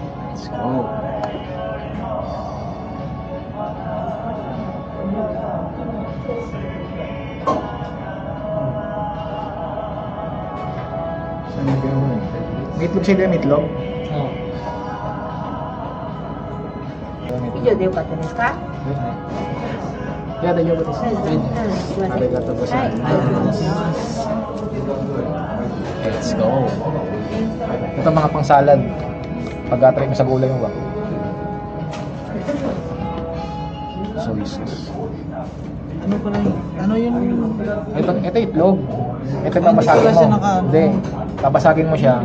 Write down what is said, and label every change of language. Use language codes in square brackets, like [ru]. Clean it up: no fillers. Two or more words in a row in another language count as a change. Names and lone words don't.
[en] Let's go. [tl] Saan yung gano'n? Meatloaf sila, meatloaf? Oo. [ja] 以上でよかったですか？いや、大丈夫です。すいません。ありがとうございます。 [en] Let's go. [tl] Ito mga pang salad. Pag-try mo sa gulay mo ba? [en] Soy sauce. [tl] Ano pala yun? Ano yung... Ito itlog. Ito Ah, hindi babasagin pala mo. siya naka- Hindi. Babasagin mo siya.